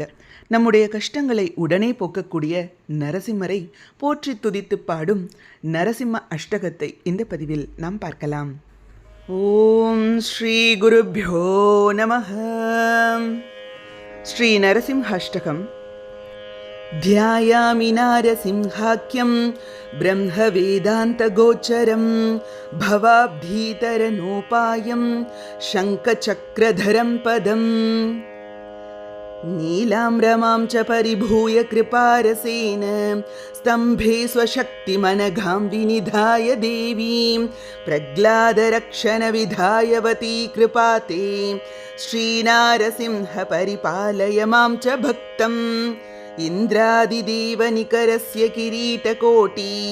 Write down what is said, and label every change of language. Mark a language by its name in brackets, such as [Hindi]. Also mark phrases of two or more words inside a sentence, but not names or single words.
[Tamil] நம்முடைய கஷ்டங்களை உடனே போக்கக்கூடிய நரசிம்மரை போற்றி துதித்து பாடும் நரசிம்ம அஷ்டகத்தை இந்த பதிவில் நாம் பார்க்கலாம். [Sanskrit] ॐ श्री गुरुभ्यो नमः. [Tamil] ஸ்ரீ நரசிம்ம அஷ்டகம். [Sanskrit] ध्यायामि नारसिंहाख्यं ब्रह्मवेदान्तगोचरं भवाब्धीतरनोपायं शङ्खचक्रधरं पदम् नीलाम्रमां च परिभूय कृपारसेन स्तम्भे स्वशक्तिमनघां विनिधाय देवीं प्रह्लादरक्षणविधायवती कृपाते श्रीनारसिंह परिपालय मां च भक्तम् इन्द्रादिदेवनिकरस्य किरीटकोटि